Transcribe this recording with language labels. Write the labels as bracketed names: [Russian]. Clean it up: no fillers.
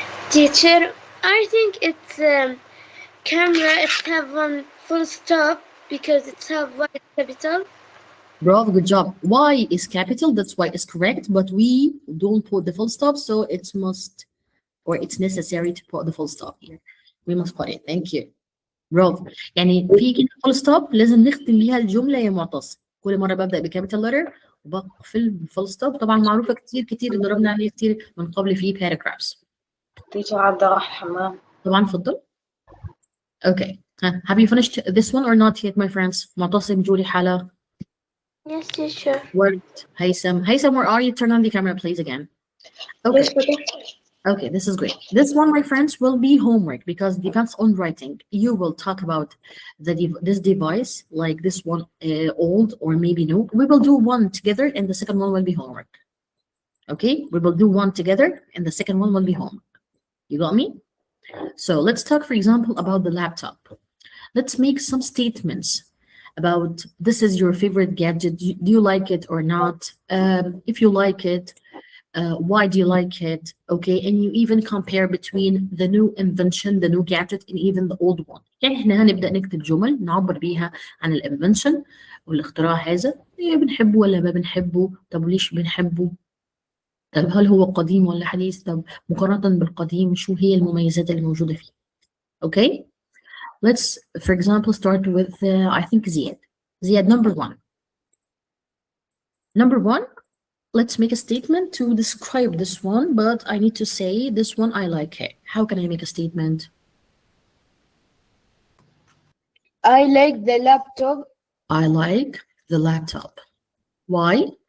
[English] Teacher, I think it's camera. It have one full stop because it's have white capital. Bravo, good job. Y is capital, that's why it's correct, but we don't put the full stop, so it's it's necessary to put the full stop here. We must put it. Thank you. Bravo. [Arabic] يعني في كده full stop لازم نختم بيها الجملة يا معتصم. كل مرة ببدأ بكابيتال letter وبقفل بفول ستوب. طبعا معروفة كتير ضربنا عليه كتير من قبل في paragraphs. تيجر عبد الرحمن. طبعا اتفضل. Okay. [English] Have you finished this one or not yet, my friends? [Arabic] معتصم، جولي، حلا. [English] Yes, teacher. Worked. Haysam, where are you? Turn on the camera, please, again. Okay. Okay, this is great. This one, my friends, will be homework because it depends on writing. You will talk about this device, like this one, old or maybe new. We will do one together, and the second one will be homework. Okay, we will do one together, and the second one will be homework. You got me? So let's talk, for example, about the laptop. Let's make some statements. about this is your favorite gadget. Do you like it or not? If you like it, why do you like it? Okay, and you even compare between the new invention, the new gadget, and even the old one. [Arabic] يعني احنا هنبدأ نكتب جمل نعبر بيها عن الانفنشن والاختراع هذا، إيه بنحبه ولا ما بنحبه؟ طب ليش بنحبه؟ طب هل هو قديم ولا حديث؟ طب مقارنة بالقديم شو هي المميزات اللي موجودة فيه؟ [English] Okay, let's for example start with I think Ziad. Ziad, number one. Number one, let's make a statement to describe this one, but I need to say this one I like it. How can I make a statement? I like the laptop I like the laptop. Why?